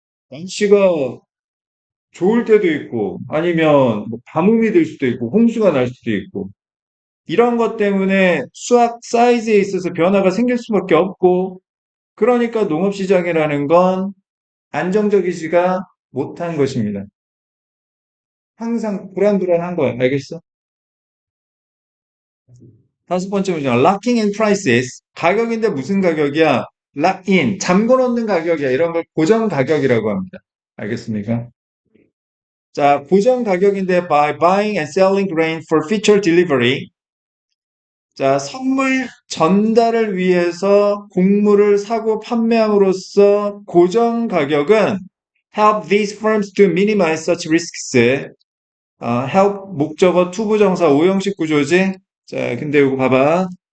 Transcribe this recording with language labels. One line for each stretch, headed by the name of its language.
Korean: 날씨가 좋을 때도 있고, 아니면 뭐 가뭄이 될 수도 있고, 홍수가 날 수도 있고, 이런 것 때문에 수확 사이즈에 있어서 변화가 생길 수밖에 없고, 그러니까 농업시장이라는 건 안정적이지가 못한 것입니다. 항상 불안불안한 거야. 알겠어? 다섯 번째 문제.
English: Locking in prices.
Korean: 가격인데 무슨 가격이야?
English: Lock in.
Korean: 잠궈 놓는 가격이야. 이런 걸 고정 가격이라고 합니다. 알겠습니까? 자, 고정 가격인데
English: by buying and selling grain for future delivery.
Korean: 자, 선물 전달을 위해서 곡물을 사고 판매함으로써 고정 가격은
English: help these firms to minimize such risks.
Korean: help 목적어 투부정사 오형식 구조지. 자, 근데 이거 봐봐.